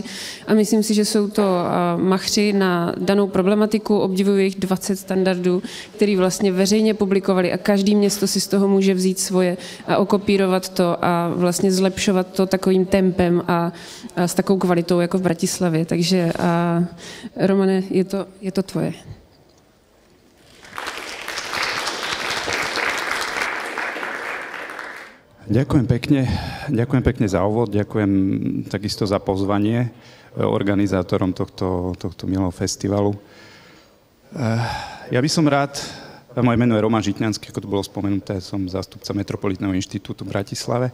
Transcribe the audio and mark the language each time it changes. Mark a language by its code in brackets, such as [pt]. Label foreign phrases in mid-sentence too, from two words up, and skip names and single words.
[cs] A myslím si, že jsou to machři na danou problematiku. Obdivuju jejich 20 standardů, který vlastně veřejně publikovali a každý město si z toho může vzít svoje a okopírovat to a vlastně zlepšovat to takovým tempem a s takovou kvalitou jako v Bratislavě. Takže Romane, je to tvoje. [sk] Ďakujem pekne za úvod, ďakujem takisto za pozvanie organizátorom tohto milého festivalu. Ja by som rád, moje meno je Roman Žitňanský, ako to bolo spomenuté, som zástupca Metropolitného inštitútu v Bratislave.